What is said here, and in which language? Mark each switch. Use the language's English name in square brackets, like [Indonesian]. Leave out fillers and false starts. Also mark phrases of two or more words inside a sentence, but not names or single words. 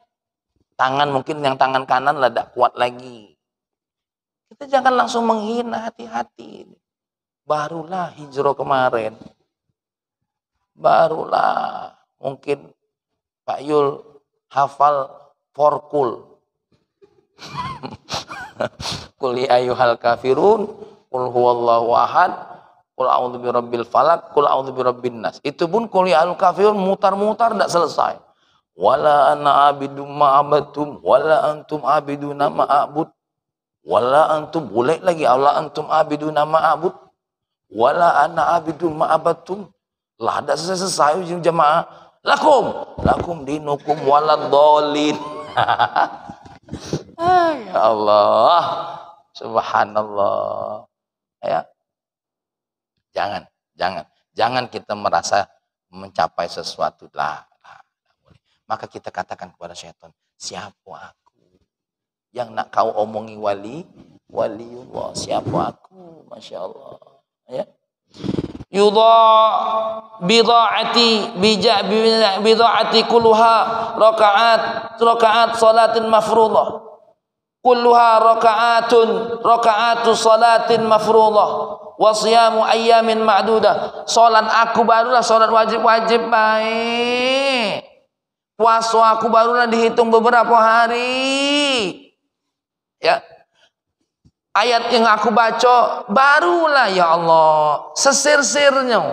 [Indonesian] Tangan mungkin yang tangan kanan lah tidak kuat lagi. Kita jangan langsung menghina, hati-hati. Barulah hijrah kemarin. Barulah mungkin Pak Yul hafal forkul. [Arabic] قل يا أيها الكافرون قل هو الله أحد قل أعوذ برب الفلق قل أعوذ برب الناس. [Indonesian] Itu pun [Arabic] قل يا أيها الكافرون [Indonesian] mutar-mutar tidak selesai. [Arabic] ولا أنا عابد ما عبدتم ولا أنتم عابدون ما أعبد. ولا أنتم, [Indonesian] boleh lagi [Arabic] ولا أنتم عابدون ما أعبد. ولا أنا عابد ما عبدتم. [Indonesian] Lah tidak selesai jemaah. [Arabic] لكم دينكم ولا الضالين. يا الله سبحان الله. [Indonesian] Ya, Jangan kita merasa mencapai sesuatu lah. Maka kita katakan kepada syaitan, siapa aku yang nak kau omongi waliullah? Siapa aku? [Arabic] ما شاء الله. [Indonesian] Ya. [Arabic] بضاعتي كلها ركعات صلاة مفروضة. كلها ركعات صلاة مفروضة وصيام أيام معدودة. [Indonesian] Salat aku barulah salat wajib baik. Puasa aku barulah dihitung beberapa hari. Ya. Ayat yang aku baca barulah ya Allah sesir-sirnya.